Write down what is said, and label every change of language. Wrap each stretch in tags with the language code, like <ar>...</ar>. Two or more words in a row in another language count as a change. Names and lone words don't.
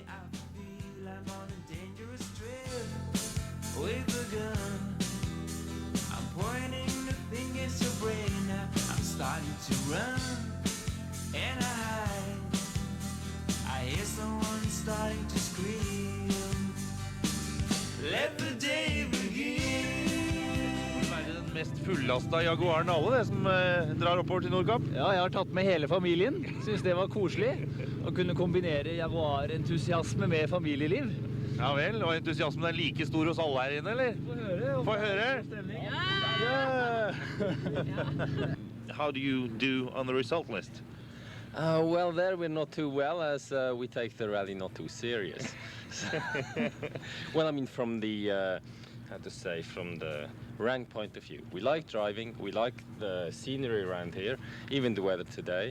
<en>Starting to scream. Let the day begin.</en> <no>Det er den mest fullasta Jaguaren av alle, det som drar oppover til Nordkapp. Ja, jeg har tatt med hele familien. Synes det var koselig å kunne kombinere Jaguar-entusiasme med familieliv. Ja vel, og entusiasmen er like stor hos alle her inne, eller? Få høre. Stemning. Ja!</no> <en>How do you do on the result list? Well, there we're not too well, as we take the rally not too serious. Well, I mean, from the how to say, from the rank point of view. We like driving, we like the scenery around here, even the weather today.</en>